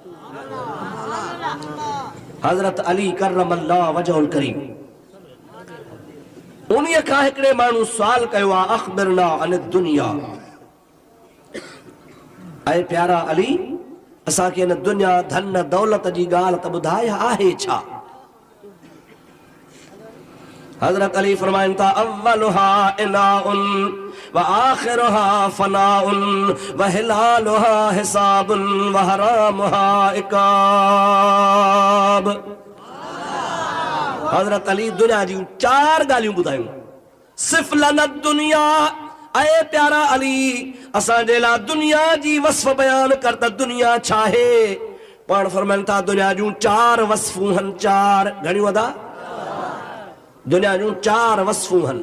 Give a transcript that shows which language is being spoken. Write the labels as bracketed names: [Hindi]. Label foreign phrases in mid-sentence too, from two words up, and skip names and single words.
[Sindhi] हज़रत अली [Arabic] كرم الله وجهه الكريم, [Sindhi] उन्हीअ खां हिकिड़े माण्हू सुवाल कयो आहे, [Arabic] أخبرنا عن الدنيا, [Sindhi] ऐं प्यारा अली असांखे हिन दुनिया धन दौलत जी ॻाल्हि त ॿुधाए आहे छा। हज़रत अली फरमाइनि था [Arabic] أولها عناء وآخرها فناء وحلالها حساب وحرامها عقاب. [Sindhi] हज़रत अली दुनिया जी चार ॻाल्हियूं ॿुधायूं, सिर्फ़ लनत दुनिया। ऐं प्यारा अली असांजे लाइ दुनिया जी वस्फ़ बयान कर त दुनिया छा आहे। पाण फरमाइनि था दुनिया जूं चार वस्फ़ूं हन, चार घणियूं अदा, दुनिया जूं चार वस्फ़ूं हन।